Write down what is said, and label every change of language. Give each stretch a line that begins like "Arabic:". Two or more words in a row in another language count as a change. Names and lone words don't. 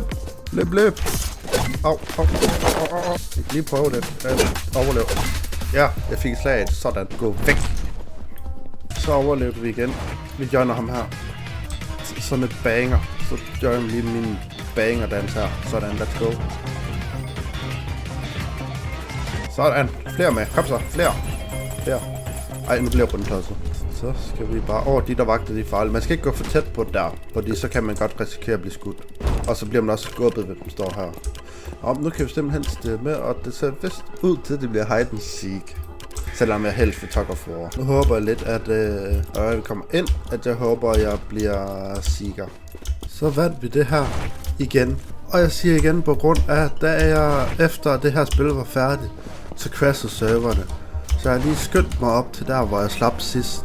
Danish: Løb. Au. Jeg kan lige prøve det. Overlev. Ja, jeg fik et slag. Sådan. Gå væk. Så overlevede vi igen. Vi joiner ham her. Sådan et banger. Så joiner vi lige min banger dans her. Sådan,
English: let's go.
Danish: Sådan. Flere med. Kom så. Flere. Ej, nu bliver jeg rundt også. Så skal vi bare... de der vagter, de er farlige. Man skal ikke gå for tæt på der, fordi så kan man godt risikere at blive skudt. Og så bliver man også skubbet, hvis man står her. Nu kan vi simpelthen stemme, og det ser vist ud til, at det bliver
English: hide and seek.
Danish: Selvom jeg helst vil
English: Tug of War.
Danish: Nu håber jeg lidt, at vi kommer ind, at jeg håber, at jeg bliver seeker. Så vandt vi det her igen. Og jeg siger igen på grund af, da jeg efter det her spil var færdigt, så crashede serverne. Så jeg har lige skyndt mig op til der, hvor jeg slap sidst.